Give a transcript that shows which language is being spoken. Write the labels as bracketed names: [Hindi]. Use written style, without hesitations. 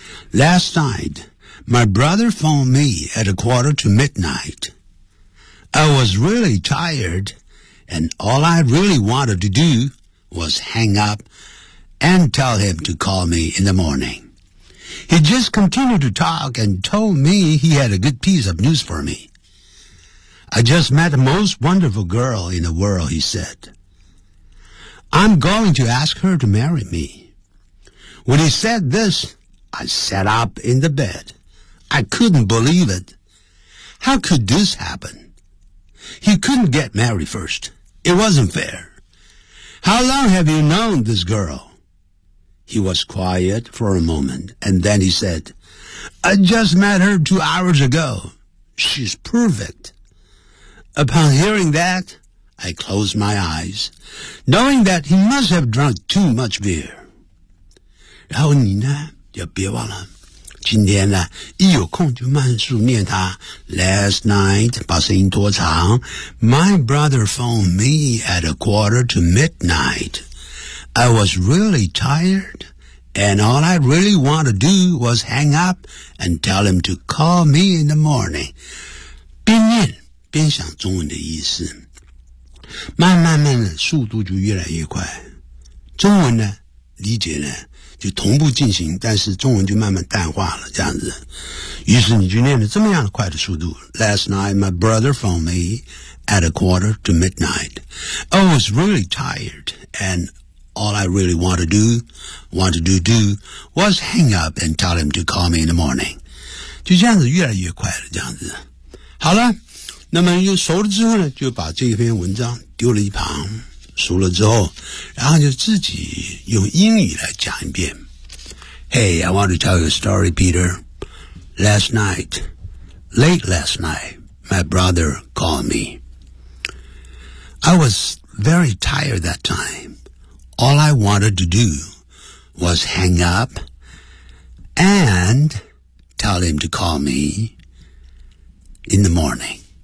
[English] Last night my brother phoned me at a quarter to midnight I was really tired and all I really wanted to dowas hang up and tell him to call me in the morning. He just continued to talk and told me he had a good piece of news for me. I just met the most wonderful girl in the world, he said. I'm going to ask her to marry me. When he said this, I sat up in the bed. I couldn't believe it. How could this happen? He couldn't get married first. It wasn't fair. How long have you known this girl? He was quiet for a moment, and then he said, I just met her 2 hours ago. She's perfect. Upon hearing that, I closed my eyes, knowing that he must have drunk too much beer. [Chinese] 然后你呢，就别忘了，今天呢，一有空就慢速念他。 [English] Last night, [Chinese] 把声音拖长 [English] my brother phoned me at a quarter to midnight. I was really tired, and all I really wanted to do was hang up and tell him to call me in the morning. [Chinese] 边念边想中文的意思，慢慢慢的速度就越来越快，中文呢理解呢就同步进行，但是中文就慢慢淡化了这样子。于是你就念了这么样的快的速度。 [English] Last night my brother phoned me at a quarter to midnight. I was really tired andAll I really want to do, was hang up and tell him to call me in the morning. [Chinese] 就这样子越来越快了，这样子。好了，那么又熟了之后呢，就把这篇文章丢了一旁。熟了之后，然后就自己用英语来讲一遍。 [English] Hey, I want to tell you a story, Peter. Late last night, my brother called me. I was very tired that time. All I wanted to do was hang up and tell him to call me in the morning.